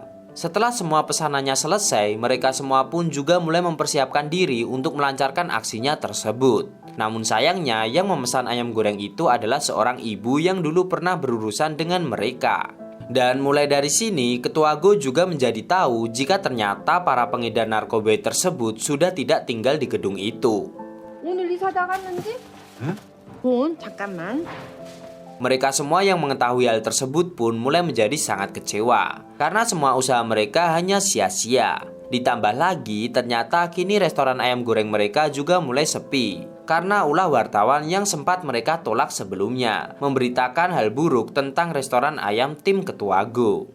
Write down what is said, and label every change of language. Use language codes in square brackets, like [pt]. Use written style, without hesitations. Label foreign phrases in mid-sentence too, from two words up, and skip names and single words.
[id] Setelah semua pesanannya selesai, mereka semua pun juga mulai mempersiapkan diri untuk melancarkan aksinya tersebut. Namun sayangnya yang memesan ayam goreng itu adalah seorang ibu yang dulu pernah berurusan dengan mereka. Dan mulai dari sini, ketua Go juga menjadi tahu jika ternyata para pengedar narkoba tersebut sudah tidak tinggal di gedung itu. [ko] 오늘 이사 나갔는지? 돈 잠깐만. [id] Mereka semua yang mengetahui hal tersebut pun mulai menjadi sangat kecewa karena semua usaha mereka hanya sia-sia. Ditambah lagi ternyata kini restoran ayam goreng mereka juga mulai sepi karena ulah wartawan yang sempat mereka tolak sebelumnya memberitakan hal buruk tentang restoran ayam tim ketua Go.